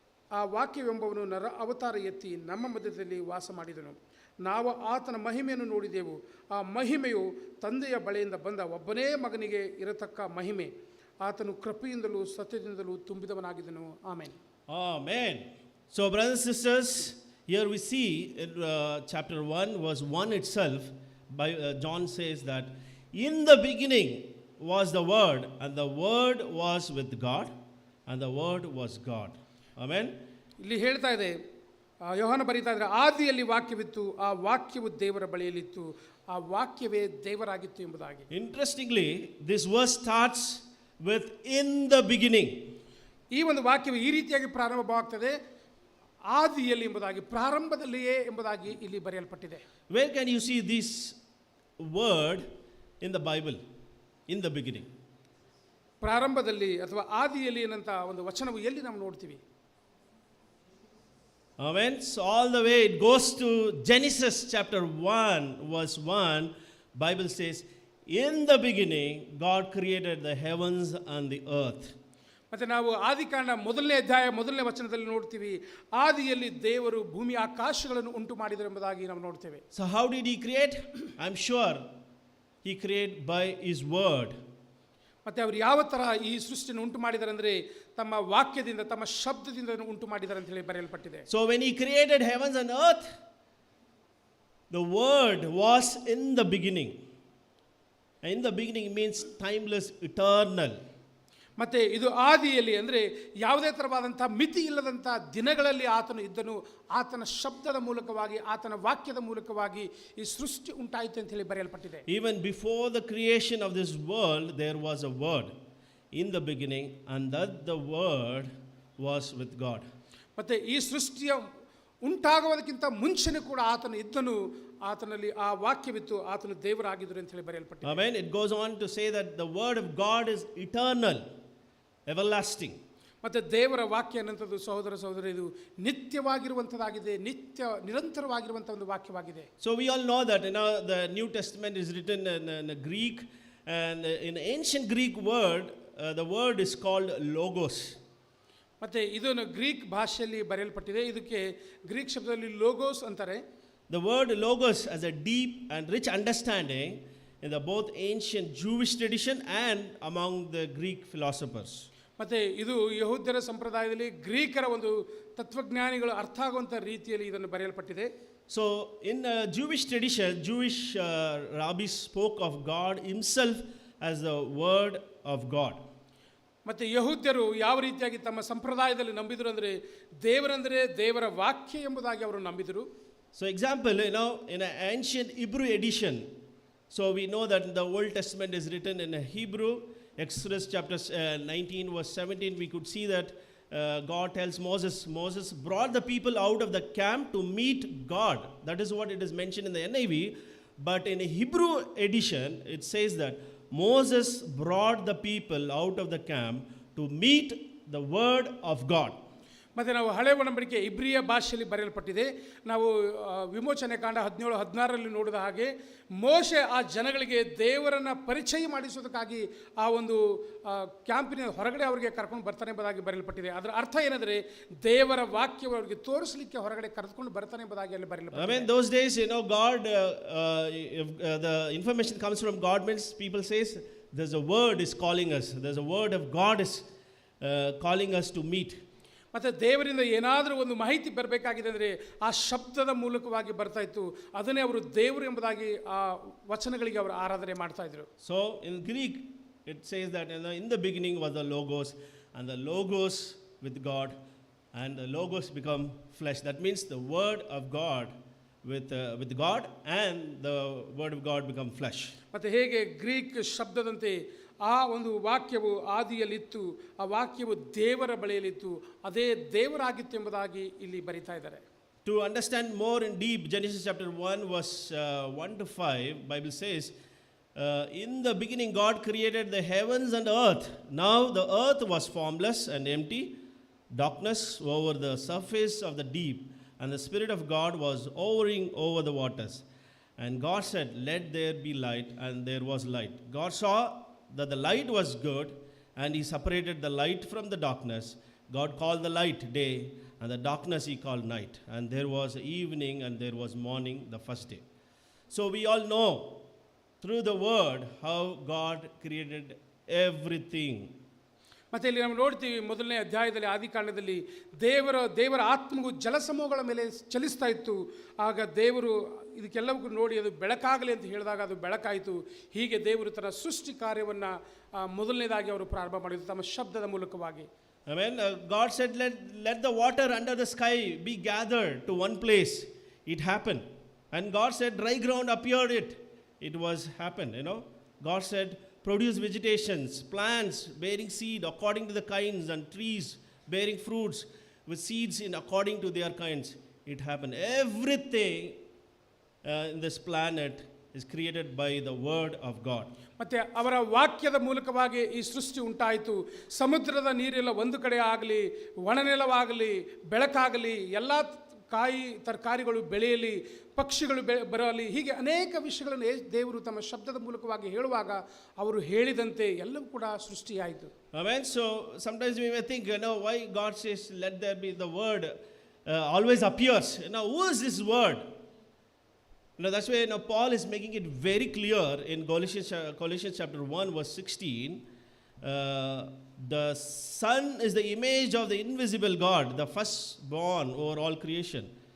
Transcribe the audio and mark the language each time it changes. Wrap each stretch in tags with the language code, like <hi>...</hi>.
<kn>ಆ ವಾಕ್ಯವೆಂಬವನು ನರ ಅವತಾರ ಎತ್ತಿ ನಮ್ಮ ಮಧ್ಯದಲ್ಲಿ ವಾಸ ಮಾಡಿದನು. ನಾವು ಆತನ ಮಹಿಮೆಯನ್ನು ನೋಡಿದೆವು. ಆ ಮಹಿಮೆಯು ತಂದೆಯ ಬಳಿಯಿಂದ ಬಂದ ಒಬ್ಬನೇ ಮಗನಿಗೆ ಇರತಕ್ಕ ಮಹಿಮೆ. ಆತನು ಕೃಪೆಯಿಂದಲೂ ಸತ್ಯದಿಂದಲೂ ತುಂಬಿದವನಾಗಿದ್ದನು. Amen.</kn> <en>Amen. So brothers and sisters, here we see in chapter 1 verse 1 itself, John says that in the beginning was the Word, and the Word was with God, and the Word was God. Amen.</en> <kn>ಇಲ್ಲಿ ಹೇಳ್ತಾ ಇದೆ, ಯೋಹಾನ ಬರೀತಾ ಇದ್ದಾರೆ, ಆದಿಯಲ್ಲಿ ವಾಕ್ಯವಿತ್ತು, ಆ ವಾಕ್ಯವು ದೇವರ ಬಳಿಯಲ್ಲಿತ್ತು, ಆ ವಾಕ್ಯವೇ ದೇವರಾಗಿತ್ತು ಎಂಬುದಾಗಿ.</kn> <en>Interestingly, this verse starts with in the beginning.</en> <kn>ಈ ಒಂದು ವಾಕ್ಯವು ಈ ರೀತಿಯಾಗಿ ಪ್ರಾರಂಭವಾಗ್ತದೆ, ಆದಿಯಲ್ಲಿ ಎಂಬುದಾಗಿ, ಪ್ರಾರಂಭದಲ್ಲಿಯೇ ಎಂಬುದಾಗಿ ಇಲ್ಲಿ ಬರೆಯಲ್ಪಟ್ಟಿದೆ.</kn> <en>Where can you see this word in the Bible? In the beginning.</en> <kn>ಪ್ರಾರಂಭದಲ್ಲಿ ಅಥವಾ ಆದಿಯಲ್ಲಿ ಏನಂತ ಒಂದು ವಚನವು ಎಲ್ಲಿ ನಾವು ನೋಡ್ತೀವಿ?</kn> <en>Amen. So all the way it goes to Genesis chapter 1 verse 1. Bible says, in the beginning God created the heavens and the earth.</en> <kn>ಮತ್ತೆ ನಾವು ಆದಿಕಾಂಡ 1ನೇ ಅಧ್ಯಾಯ 1ನೇ ವಚನದಲ್ಲಿ ನೋಡ್ತೀವಿ, ಆದಿಯಲ್ಲಿ ದೇವರು ಭೂಮಿ ಆಕಾಶಗಳನ್ನು ಉಂಟು ಮಾಡಿದರು ಎಂಬುದಾಗಿ ನಾವು ನೋಡ್ತೇವೆ.</kn> <en>So how did he create? I'm sure he created by his word.</en> <kn>ಮತ್ತೆ ಅವರು ಯಾವ ಥರ ಈ ಸೃಷ್ಟಿಯನ್ನು ಉಂಟು ಮಾಡಿದ್ದಾರೆ ಅಂದರೆ ತಮ್ಮ ವಾಕ್ಯದಿಂದ, ತಮ್ಮ ಶಬ್ದದಿಂದ ಉಂಟು ಮಾಡಿದ್ದಾರೆ ಅಂತ ಹೇಳಿ ಬರೆಯಲ್ಪಟ್ಟಿದೆ.</kn> <en>So when he created heavens and earth, the word was in the beginning. In the beginning means timeless, eternal.</en> <kn>ಮತ್ತು ಇದು ಆದಿಯಲ್ಲಿ ಅಂದರೆ ಯಾವುದೇ ಥರವಾದಂಥ ಮಿತಿ ಇಲ್ಲದಂಥ ದಿನಗಳಲ್ಲಿ ಆತನು ಇದ್ದನು. ಆತನ ಶಬ್ದದ ಮೂಲಕವಾಗಿ, ಆತನ ವಾಕ್ಯದ ಮೂಲಕವಾಗಿ ಈ ಸೃಷ್ಟಿ ಉಂಟಾಯಿತು ಅಂತ ಹೇಳಿ ಬರೆಯಲ್ಪಟ್ಟಿದೆ.</kn> <en>Even before the creation of this world, there was a word in the beginning, and that the word was with God.</en> <kn>ಮತ್ತು ಈ ಸೃಷ್ಟಿಯ ಉಂಟಾಗುವುದಕ್ಕಿಂತ ಮುಂಚೆನೇ ಕೂಡ ಆತನು ಇದ್ದನು, ಆತನಲ್ಲಿ ಆ ವಾಕ್ಯವಿತ್ತು, ಆತನು ದೇವರಾಗಿದ್ದರು ಅಂತ ಹೇಳಿ ಬರೆಯಲ್ಪಟ್ಟಿದೆ.</kn> <en>Amen. It goes on to say that the word of God is eternal, everlasting.</en> <kn>ಮತ್ತು ದೇವರ ವಾಕ್ಯ ಅನ್ನುವಂಥದ್ದು ಸಹೋದರ ಇದು ನಿತ್ಯವಾಗಿರುವಂಥದ್ದಾಗಿದೆ, ನಿರಂತರವಾಗಿರುವಂಥ ಒಂದು ವಾಕ್ಯವಾಗಿದೆ.</kn> <en>So we all know that the New Testament is written in Greek, and in ancient Greek word, the word is called logos.</en> <kn>ಮತ್ತು ಇದನ್ನು Greek ಭಾಷೆಯಲ್ಲಿ ಬರೆಯಲ್ಪಟ್ಟಿದೆ. ಇದಕ್ಕೆ ಗ್ರೀಕ್ ಶಬ್ದದಲ್ಲಿ ಲೋಗೋಸ್ ಅಂತಾರೆ.</kn> <en>The word logos has a deep and rich understanding in the both ancient Jewish tradition and among the Greek philosophers.</en> <kn>ಮತ್ತು ಇದು ಯಹೂದ್ಯರ ಸಂಪ್ರದಾಯದಲ್ಲಿ ಗ್ರೀಕರ ಒಂದು ತತ್ವಜ್ಞಾನಿಗಳು ಅರ್ಥ ಆಗುವಂಥ ರೀತಿಯಲ್ಲಿ ಇದನ್ನು ಬರೆಯಲ್ಪಟ್ಟಿದೆ.</kn> <en>So in Jewish tradition, Jewish rabbis spoke of God himself as the word of God.</en> <kn>ಮತ್ತು ಯಹೂದ್ಯರು ಯಾವ ರೀತಿಯಾಗಿ ತಮ್ಮ ಸಂಪ್ರದಾಯದಲ್ಲಿ ನಂಬಿದರು ಅಂದರೆ ದೇವರಂದರೆ ದೇವರ ವಾಕ್ಯ ಎಂಬುದಾಗಿ ಅವರು ನಂಬಿದರು.</kn> <en>So example, in an ancient Hebrew edition, So we know that the Old Testament is written in Hebrew. Exodus chapter 19 verse 17, we could see that God tells Moses brought the people out of the camp to meet God. That is what it is mentioned in the NIV. But in a Hebrew edition, it says that Moses brought the people out of the camp to meet the word of God.</en> <kn>ಮತ್ತು ನಾವು ಹಳೆ ಒಡಂಬಡಿಕೆ ಇಬ್ರಿಯ ಭಾಷೆಯಲ್ಲಿ ಬರೆಯಲ್ಪಟ್ಟಿದೆ. ನಾವು ವಿಮೋಚನೆ ಕಾಂಡ 17-16ರಲ್ಲಿ ನೋಡಿದ ಹಾಗೆ ಮೋಶೆ ಆ ಜನಗಳಿಗೆ ದೇವರನ್ನು ಪರಿಚಯ ಮಾಡಿಸೋದಕ್ಕಾಗಿ ಆ ಒಂದು ಕ್ಯಾಂಪಿನ ಹೊರಗಡೆ ಅವರಿಗೆ ಕರ್ಕೊಂಡು ಬರ್ತಾನೆ ಎಂಬುದಾಗಿ ಬರೆಯಲ್ಪಟ್ಟಿದೆ. ಅದರ ಅರ್ಥ ಏನೆಂದರೆ ದೇವರ ವಾಕ್ಯವು ಅವರಿಗೆ ತೋರಿಸಲಿಕ್ಕೆ ಹೊರಗಡೆ ಕರೆದುಕೊಂಡು ಬರ್ತಾನೆ ಎಂಬುದಾಗಿ ಅಲ್ಲಿ ಬರೆಯಲ್ಪಟ್ಟಿದೆ.</kn> <en>I mean, those days, God, if, the information comes from God means people says there's a word is calling us. There's a word of God is calling us to meet.</en> <kn>ಮತ್ತು ದೇವರಿಂದ ಏನಾದರೂ ಒಂದು ಮಾಹಿತಿ ಬರಬೇಕಾಗಿದೆ ಅಂದರೆ ಆ ಶಬ್ದದ ಮೂಲಕವಾಗಿ ಬರ್ತಾ ಇತ್ತು. ಅದನ್ನೇ ಅವರು ದೇವರು ಎಂಬುದಾಗಿ ಆ ವಚನಗಳಿಗೆ ಅವರು ಆರಾಧನೆ ಮಾಡ್ತಾ ಇದ್ರು.</kn> <en>So in Greek it says that in the beginning was the logos, and the logos with God, and the logos become flesh. That means the word of God with God, and the word of God become flesh.</en> <kn>ಮತ್ತು ಹೇಗೆ Greek ಶಬ್ದದಂತೆ ಆ ಒಂದು ವಾಕ್ಯವು ಆದಿಯಲ್ಲಿತ್ತು, ಆ ವಾಕ್ಯವು ದೇವರ ಬಳಿಯಲ್ಲಿತ್ತು, ಅದೇ ದೇವರಾಗಿತ್ತು ಎಂಬುದಾಗಿ ಇಲ್ಲಿ ಬರಿತಾ ಇದ್ದಾರೆ.</kn> <en>To understand more in deep, Genesis chapter 1 verse 1 to 5, Bible says, in the beginning God created the heavens and earth. Now the earth was formless and empty, darkness over the surface of the deep, and the Spirit of God was hovering over the waters. And God said, let there be light, and there was light. God saw that the light was good, and he separated the light from the darkness. God called the light day, and the darkness he called night. And there was evening, and there was morning, the first day. So we all know through the word how God created everything.</en> <kn>ಮತ್ತು ಇಲ್ಲಿ ನಾವು ನೋಡ್ತೀವಿ ಮೊದಲನೇ ಅಧ್ಯಾಯದಲ್ಲಿ ಆದಿಕಾಂಡದಲ್ಲಿ ದೇವರ ಆತ್ಮವು ಜಲಸಮೂಹಗಳ ಮೇಲೆ ಚಲಿಸ್ತಾ ಇತ್ತು. ಆಗ ದೇವರು ಇದಕ್ಕೆಲ್ಲವೂ ನೋಡಿ ಅದು ಬೆಳಕಾಗಲಿ ಅಂತ ಹೇಳಿದಾಗ ಅದು ಬೆಳಕಾಯಿತು. ಹೀಗೆ ದೇವರು ತನ್ನ ಸೃಷ್ಟಿ ಕಾರ್ಯವನ್ನು ಮೊದಲನೇದಾಗಿ ಅವರು ಪ್ರಾರಂಭ ಮಾಡಿದರು ತಮ್ಮ ಶಬ್ದದ ಮೂಲಕವಾಗಿ.</kn> <en>I mean, God said, let the water under the sky be gathered to one place. It happened. And God said, dry ground appeared it. It was happened, God said, produce vegetations, plants bearing seed according to the kinds, and trees bearing fruits with seeds in according to their kinds. It happened. Everything in this planet is created by the word of God.</en> <kn>ಮತ್ತು ಅವರ ವಾಕ್ಯದ ಮೂಲಕವಾಗಿ ಈ ಸೃಷ್ಟಿ ಉಂಟಾಯಿತು. ಸಮುದ್ರದ ನೀರೆಲ್ಲ ಒಂದು ಕಡೆ ಆಗಲಿ, ಒಣನೆಲವಾಗಲಿ, ಬೆಳಕಾಗಲಿ, ಎಲ್ಲ ಕಾಯಿ ತರಕಾರಿಗಳು ಬೆಳೆಯಲಿ, ಪಕ್ಷಿಗಳು ಬರಲಿ, ಹೀಗೆ ಅನೇಕ ವಿಷಯಗಳನ್ನು ದೇವರು ತಮ್ಮ ಶಬ್ದದ ಮೂಲಕವಾಗಿ ಹೇಳುವಾಗ ಅವರು ಹೇಳಿದಂತೆ ಎಲ್ಲವೂ ಕೂಡ ಸೃಷ್ಟಿಯಾಯಿತು.</kn> <en>Amen. So sometimes we may think, why God says, let there be, the word always appears. Who is this word? That's why Paul is making it very clear in Colossians chapter 1 verse 16. The Son is the image of the invisible God, the firstborn over all creation.</en>